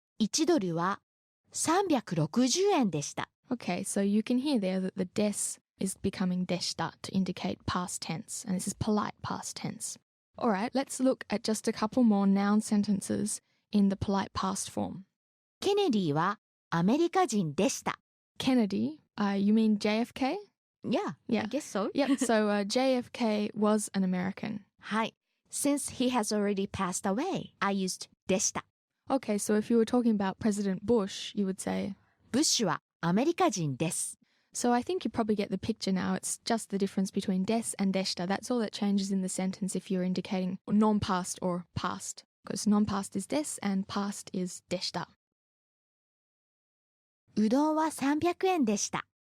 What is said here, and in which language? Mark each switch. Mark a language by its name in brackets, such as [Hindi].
[Japanese] 1ドルは360円でした。 [English] Okay, so you can hear there that the des is becoming deshita to indicate past tense, and this is polite past tense. All right, let's look at just a couple more noun sentences in the polite past form. [Japanese] ケネディはアメリカ人でした。 [English] Kennedy, you mean JFK? Yeah, Yeah. I guess so. Yep, so JFK was an American. はい。Since he has already passed away, I used でした。 Okay, so if you were talking about President Bush, you would say, [Japanese] ブッシュはアメリカ人です。 [English] so I think you probably get the picture now. It's just the difference between des and deshta. That's all that changes in the sentence if you're indicating non-past or past. Because non-past is des and past is deshta. [Japanese] うどんは300円でした。